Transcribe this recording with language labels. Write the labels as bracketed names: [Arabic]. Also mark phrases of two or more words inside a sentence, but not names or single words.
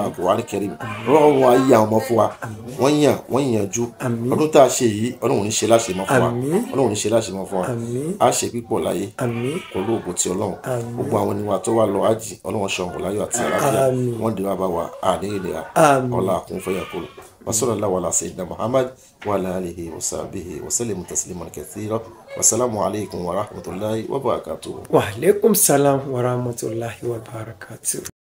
[Yoruba] àkùwárí kẹrin ọlọ́run wa yí àwọn ọmọ fún wa wọ́n yànjú ọdún tá a ṣe yìí ọlọ́run ní ṣe láṣẹ mọ́ fún wa ọlọ́run ní ṣe láṣẹ mọ́ fún wa a ṣe pípọ̀ láyé pẹ̀lú ògùn ti ọlọ́run gbogbo àwọn ènìyàn tó wà lọ ájì ọlọ́run ṣọ̀hún láyọ̀ àti àlàáfíà wọ́n dé wá bá wa àdéhìlẹ̀ ọlá àkúnfẹ́yà kúrò [Arabic] وصلى الله على سيدنا محمد وعلى آله وصحبه وسلم تسليما كثيرا والسلام عليكم ورحمة الله وبركاته. وعليكم السلام ورحمة الله وبركاته.